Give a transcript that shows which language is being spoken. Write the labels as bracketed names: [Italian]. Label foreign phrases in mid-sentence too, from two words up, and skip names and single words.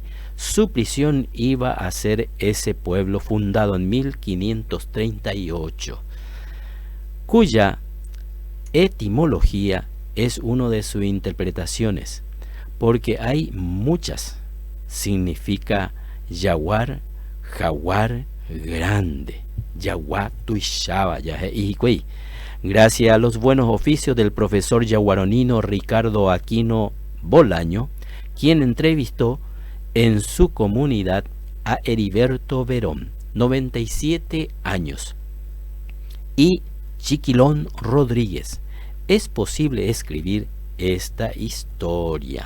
[Spanish] Su prisión iba a ser ese pueblo fundado en 1538, cuya etimología es una de sus interpretaciones, porque hay muchas. Significa jaguar grande, [Guarani] yaguá tuishaba, yahicuey. [Spanish] Gracias a los buenos oficios del profesor yaguaronino Ricardo Aquino Bolaño, quien entrevistó en su comunidad a Heriberto Verón, 97 años, y Chiquilón Rodríguez, es posible escribir esta historia.